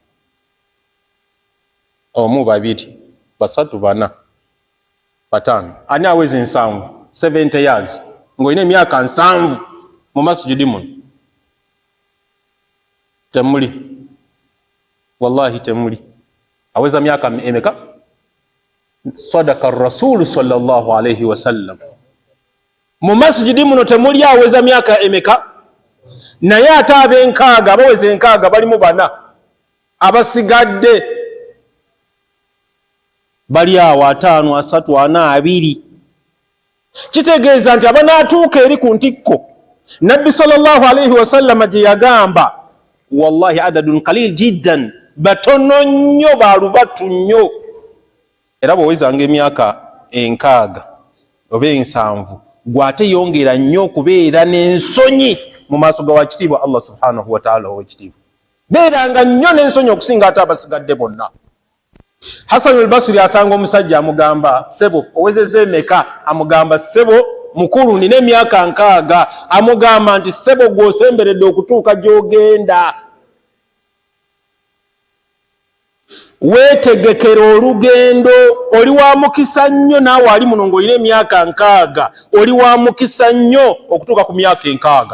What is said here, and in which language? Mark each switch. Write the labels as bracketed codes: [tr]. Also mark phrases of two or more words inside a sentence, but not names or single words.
[lg] 1, 2, 3, 4, 5. Ani aweza 7? 70 years. ng'olina emyaka 7 mu masjidi muno temuli, wallahi temuli. Aweza myaka emeka? [ar] صدق رسول صلى الله عليه وسلم. [lg] Mu masjidi muno temuli aweza myaka emeka? Naye ate ab'enkaaga abaweza enkaaga balimu 4 abasigadde bali awo 5, 3, 4, 2. Kitegeeza nti abanaatuuka eri ku ntikko Nabbi [ar] صلى الله عليه وسلم [lg] gye yagamba, wallahi [ar] عدد قليل جدا, [lg] batono nnyo, balubatu nnyo. Era bw'owezanga emyaka 6 oba 7 gwate yongera nnyo okubeera n'ensonyi mu maaso ga wakitiibwa Allah [ar] سبحانه وتعالى [lg] ow'ekitiibwa. Beeranga nnyo n'ensonyi okusinga ate abasigadde bonna. Hasan al-Basri asanga omusajja amugamba, sebo owezezza emeka? Amugamba, sebo mukulu nina emyaka 6. Amugamba nti sebo gw'osemberedde okutuuka gy'ogenda. Weetegekera olugendo, oli wa mukisa nnyo naawe ali muno ng'olina emyaka 6, oli wa mukisa nnyo okutuuka ku myaka 6.